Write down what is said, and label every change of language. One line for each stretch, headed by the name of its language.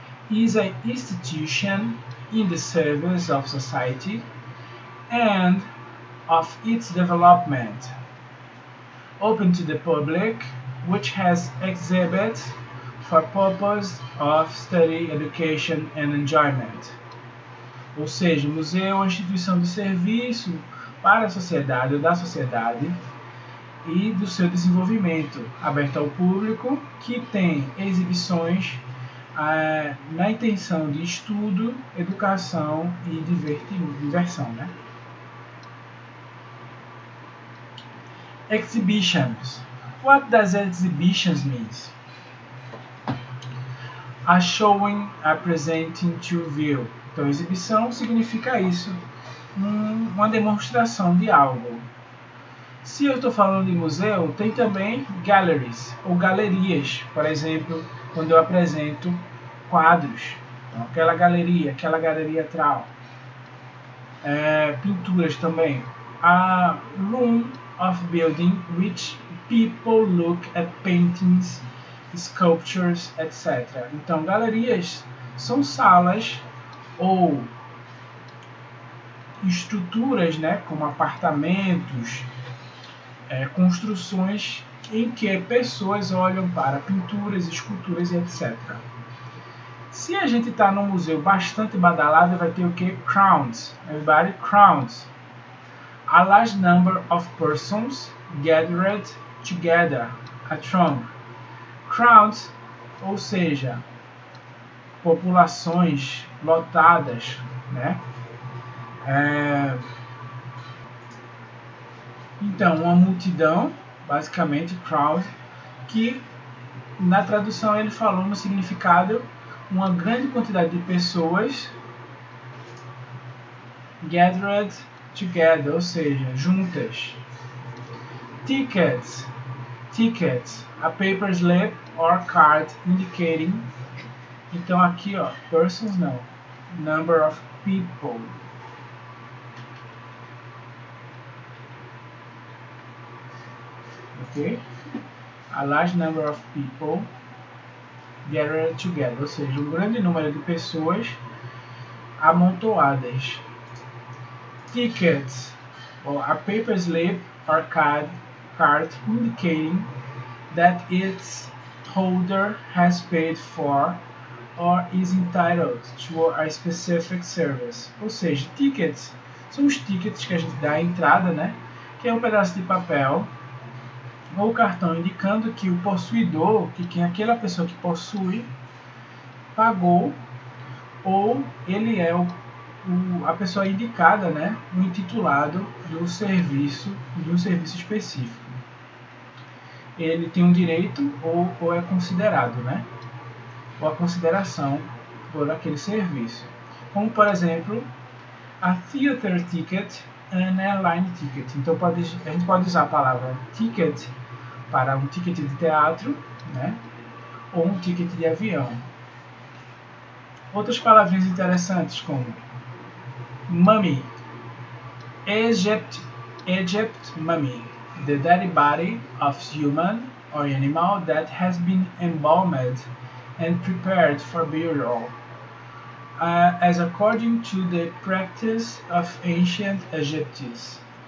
English: Is an institution in the service of society and of its development. Open to the public, which has exhibits for purpose of study, education and enjoyment.
Portuguese: Ou seja, museu é uma instituição de serviço para a sociedade ou da sociedade e do seu desenvolvimento, aberto ao público, que tem exibições na intenção de estudo, educação e diversão, né?
English: Exhibitions. What does exhibitions mean? A showing, a presenting to view.
Portuguese: Então, exibição significa isso, uma demonstração de algo. Se eu estou falando de museu, tem também galleries, ou galerias, por exemplo, quando eu apresento quadros. Então, aquela galeria tal. Pinturas também.
English: A room of building which people look at paintings, sculptures, etc.
Portuguese: Então, galerias são salas ou estruturas, né, como apartamentos, construções em que pessoas olham para pinturas, esculturas e etc. Se a gente está num museu bastante badalado, vai ter o que?
English: Crowds. Everybody, crowds. A large number of persons gathered together. A throng.
Portuguese: Crowds, ou seja, populações lotadas, né? Então, uma multidão, basicamente crowd, que na tradução ele falou no significado uma grande quantidade de pessoas
English: gathered together,
Portuguese: ou seja, juntas.
English: Tickets, a paper slip or card indicating.
Portuguese: Então aqui, ó, persons não,
English: number of people. Okay? A large number of people gathered together,
Portuguese: ou seja, um grande número de pessoas amontoadas.
English: Tickets, or a paper slip or card indicating that its holder has paid for or is entitled to a specific service.
Portuguese: Ou seja, tickets são os tickets que a gente dá a entrada, né? Que é um pedaço de papel ou cartão indicando que o possuidor, que quem é aquela pessoa que possui, pagou, ou ele é a pessoa indicada, né? O intitulado do serviço, de um serviço específico. Ele tem um direito ou é considerado, né? Ou a consideração por aquele serviço. Como, por exemplo,
English: a theater ticket and airline ticket.
Portuguese: Então a gente pode usar a palavra ticket para um ticket de teatro, né? Ou um ticket de avião.
English: Outras palavrinhas interessantes como mummy, Egypt mummy, the dead body of human or animal that has been embalmed and prepared for burial, as according to the practice of ancient Egyptians.